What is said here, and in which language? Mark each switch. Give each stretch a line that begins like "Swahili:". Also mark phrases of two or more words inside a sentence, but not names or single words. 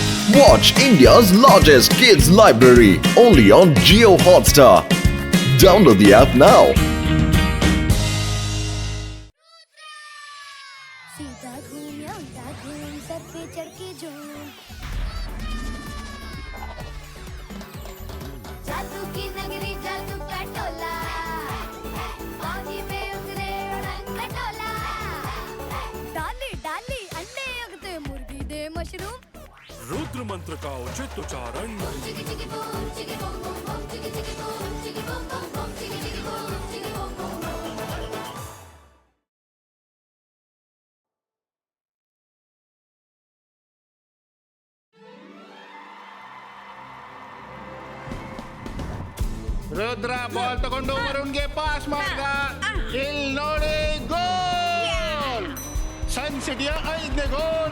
English: Watch India's largest kids library only on Jio Hotstar. Download the app now.
Hindi: सीधा घूम या उल्टा घूम सर पे चढ़ के झूम जादू की नगरी जादू का टोला फौजी में उतरे उड़न खटोला डाली डाली अंडे उगते मुर्गी दे मशरूम रुद्र मंत्र का उचित उच्चारण चिकी चिकी बूम चिकी बूम बूम बूम चिकी चिकी बूम चिकी बूम बूम बूम चिकी चिकी बूम चिकी बूम बूम
Kannada: ರುದ್ರ ಬಾಲ್ ತಗೊಂಡು ವರುಣ್ಗೆ ಪಾಸ್ ಮಾಡ್ದ ಇಲ್ಲಿ ನೋಡಿ ಗೋಲ್ ಸನ್ ಸಿಟಿಯ 5ನೇ ಗೋಲ್.